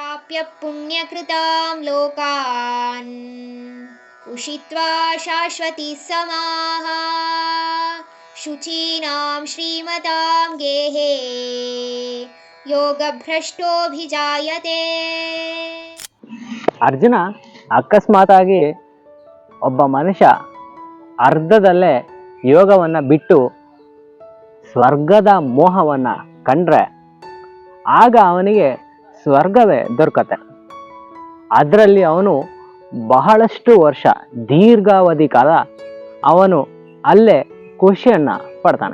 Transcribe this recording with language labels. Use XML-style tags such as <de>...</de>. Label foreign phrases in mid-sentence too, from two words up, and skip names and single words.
<sa>प्राप्य पुण्यकृतां लोकान् उषित्वा शाश्वती समाः शुचीनां श्रीमतां गेहे योगभ्रष्टोऽभिजायते.</sa> <kn>ಅರ್ಜುನ ಅಕಸ್ಮಾತಾಗಿ ಒಬ್ಬ ಮನುಷ್ಯ ಅರ್ಧದಲ್ಲೇ ಯೋಗವನ್ನ ಬಿಟ್ಟು ಸ್ವರ್ಗದ ಮೋಹವನ್ನ ಕಂಡ್ರೆ ಆಗ ಅವನಿಗೆ ಸ್ವರ್ಗವೇ ದೊರಕತ್ತೆ. ಅದರಲ್ಲಿ ಅವನು ಬಹಳಷ್ಟು ವರ್ಷ ದೀರ್ಘಾವಧಿ ಕಾಲ ಅವನು ಅಲ್ಲೇ ಖುಷಿಯನ್ನ ಪಡ್ತಾನೆ.</kn>